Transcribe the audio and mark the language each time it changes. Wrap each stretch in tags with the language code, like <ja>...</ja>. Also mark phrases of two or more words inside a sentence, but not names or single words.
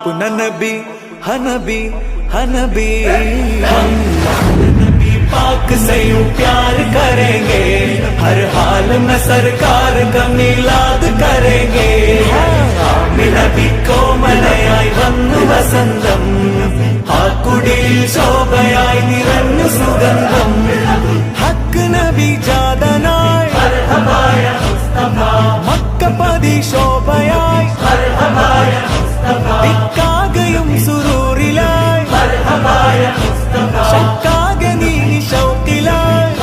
<hi>नबी हनबी हनबी हम नबी पाक से यूं प्यार करेंगे, हर हाल में सरकार का मिलाद करेंगे.</hi> <ml>നബി കോമലയായി വന്നു വസന്തം, ആ കുടിയിൽ ശോഭയായി നിറഞ്ഞു സുഗന്ധം. ഹക്ക് നബി ജാതനായി മക്കപതി ശോഭയായി, ദിക്കാകയും സുരൂറിലായി, ശക്കാകെ നീ ശൗക്കിലായി.</ml>